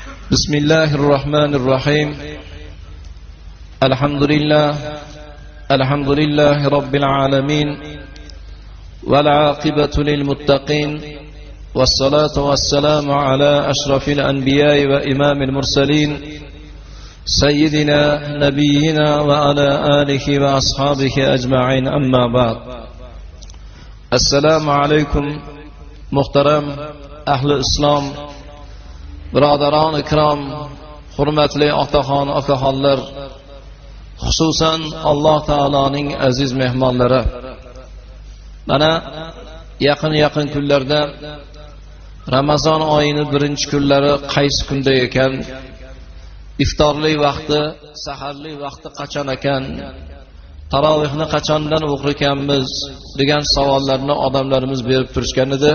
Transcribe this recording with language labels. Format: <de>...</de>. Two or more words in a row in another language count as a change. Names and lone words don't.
<ar>بسم الله الرحمن الرحيم الحمد لله رب العالمين والعاقبة للمتقين والصلاة والسلام على أشرف الأنبياء وإمام المرسلين سيدنا نبينا وعلى آله وأصحابه أجمعين أما بعد السلام عليكم محترم أهل الإسلام</ar> <uz>birodaron ikrom, hurmatli otaxon, okaxonlar, xususan Alloh taoloning aziz mehmonlari. Mana yaqin kunlarda Ramazon oyining birinchi kunlari qaysi kunda ekan, iftorlik vaqti, saharlik vaqti qachon ekan, tarovihni qachondan o'qirkanmiz degan savollarni odamlarimiz berib turishgan edi.</uz>